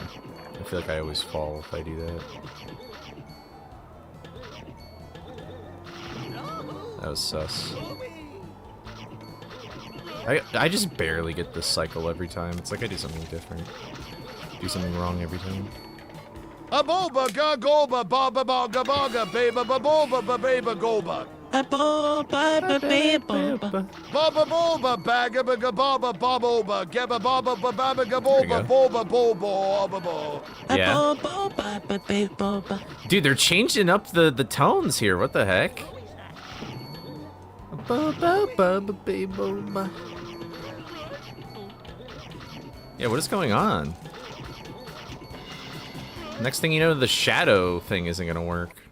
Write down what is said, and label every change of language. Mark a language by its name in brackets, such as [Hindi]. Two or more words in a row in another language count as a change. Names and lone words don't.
[English] I feel like I always fall if I do that. That was sus. I just barely get this cycle every time. It's like I do something different. Do something wrong every time. A boba ga goba baba baga baga baba baboba bababa goba. Baba boba baga baga baba baboba geba baba bababa gaboba boba bobo bobo. Yeah. Dude, they're changing up the tones here. What the heck? Yeah, what is going on? Next thing you know, the shadow thing isn't gonna work.